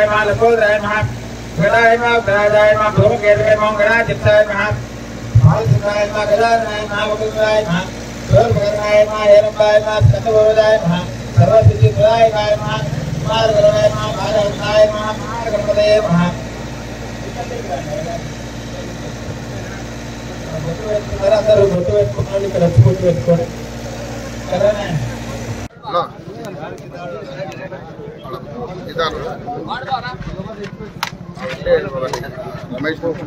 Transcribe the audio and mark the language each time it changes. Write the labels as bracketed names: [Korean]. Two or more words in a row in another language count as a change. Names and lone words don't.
[Sanskrit] महालकोदराय महागणाय महागणाय महाधूमकेतुवे महागणाचित्ताय महासिंहाय महागजाननाय महावकुलाय महागर्भकरणाय महाहेरम्बाय महास्कन्दभोजाय सर्वसिद्धिप्रदायकाय महामार्गरणाय महाभारवन्ताय महागणपतये [Telugu] అందరూ బొట్టు పెట్టుకున్నాడు. ఇక్కడ వచ్చి బొట్టు పెట్టుకోండి. రమేష్